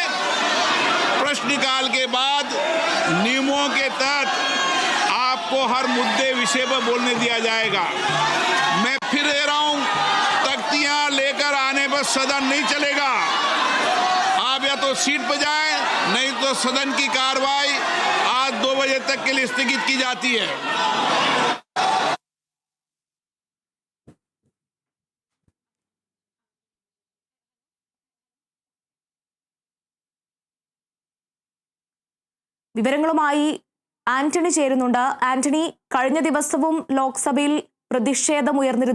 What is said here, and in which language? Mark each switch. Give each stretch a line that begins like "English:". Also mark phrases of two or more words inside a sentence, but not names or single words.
Hindi: प्रश्नकाल के बाद नियमों के तहत आपको हर मुद्दे विषय पर बोलने दिया जाएगा। मैं फिर दे रहा हूं, तख्तियां लेकर आने पर सदन नहीं चलेगा। आप या तो सीट पर जाएं, नहीं तो सदन की कार्रवाई आज 2 बजे तक के लिए स्थगित की जाती है।
Malayalam: വിവരങ്ങളുമായി ആന്റണി ചേരുന്നുണ്ട്. ആന്റണി, കഴിഞ്ഞ ദിവസവും ലോക്സഭയിൽ പ്രതിഷേധം ഉയർന്നിരുന്നു.